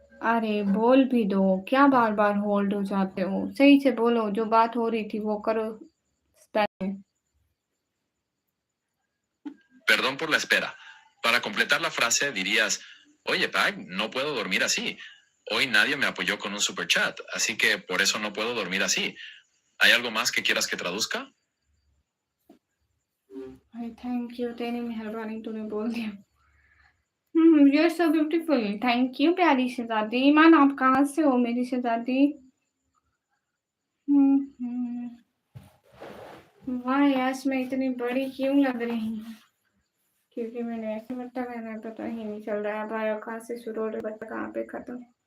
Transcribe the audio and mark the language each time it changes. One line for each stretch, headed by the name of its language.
Hindi: अरे बोल भी दो, क्या बार-बार होल्ड हो जाते हो? सही से बोलो, जो बात हो रही थी वो करो spelling.
Spanish: Perdón por la espera. Para completar la frase dirías, oye, Pag, no puedo dormir así. Hoy nadie me apoyó con un super chat, así que por eso no puedo dormir así. ¿Hay algo más que quieras que traduzca?
Hindi: भाई thank you, तेरी मेहरबानी तूने बोल दिया।
English: you are so beautiful,
Hindi: thank you प्यारी शहज़ादी। ईमान आप कहाँ से हो मेरी शहज़ादी? हुँ, हुँ। वाह! आज मैं इतनी बड़ी क्यों लग रही हूँ? क्योंकि मैंने ऐसे बट्टा पहना है, पता ही नहीं चल रहा है भाई, कहाँ से शुरू हो रहा है बट्टा कहाँ पे खत्म।